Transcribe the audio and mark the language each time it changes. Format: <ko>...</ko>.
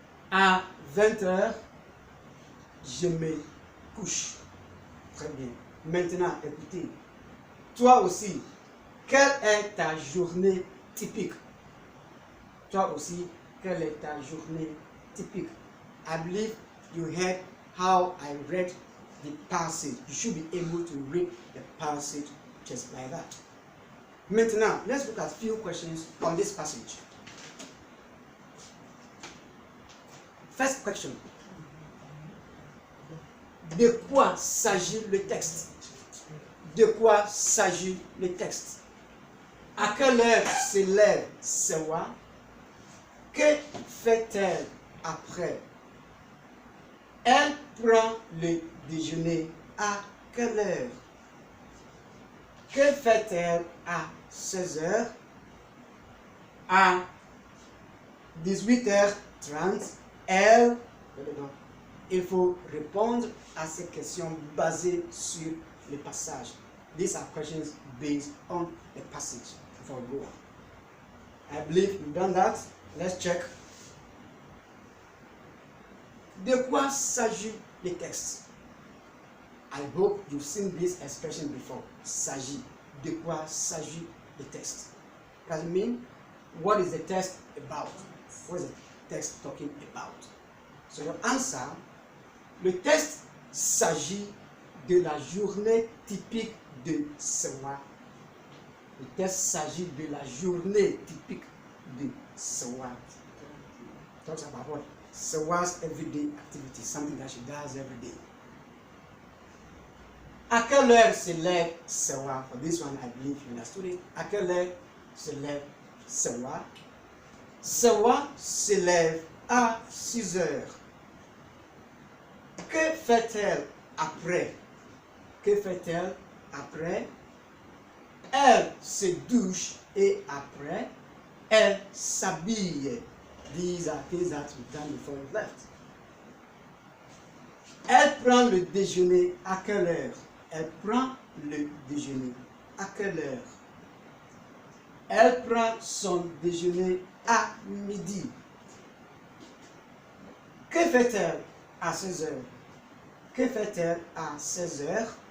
<fr>À 20h, je me couche. Très bien. Maintenant, écoutez. Toi aussi, quelle est ta journée typique? Toi aussi, quelle est ta journée typique?</fr> <en>I believe you heard how I read the passage. You should be able to read the passage just like that.</en> <fr>Maintenant,</fr> <en>let's look at a few questions on this passage. First question.</en> <fr>De quoi s'agit le texte? De quoi s'agit le texte? À quelle heure se lève Sewa? Que fait-elle après? Elle prend le déjeuner à quelle heure? Que fait-elle à 16 heures? À 18h30, elle... Il faut répondre à ces questions basées sur le passage.</fr> <en>These are questions based on the passage. Before we go on, I believe you've done that. Let's check.</en> <fr>De quoi s'agit le texte?</fr> <en>I hope you've seen this expression before. S'agit.</en> <fr>De quoi s'agit le texte?</fr> <en>Does it mean what is the text about? What is the text talking about? So your answer,</en> <fr>le texte s'agit de la journée typique de Sewa. Le texte s'agit de la journée typique de Sewa.</fr> <en>Talks about what? Sewa's everyday activity, something that she does every day.</en> <fr>À quelle heure se lève Sewa?</fr> <en>For this one, I believe you understood it.</en> <fr>À quelle heure se lève Sewa? Sewa se lève à 6 heures. Que fait-elle après? Que fait-elle après? Elle se douche et après, elle s'habille.</fr> <en>These are things that we've done before we left.</en> <fr>Elle prend le déjeuner à quelle heure? Elle prend le déjeuner à quelle heure? Elle prend son déjeuner à midi. Que fait-elle à 16 heures? Que fait-elle à 16 heures?</fr>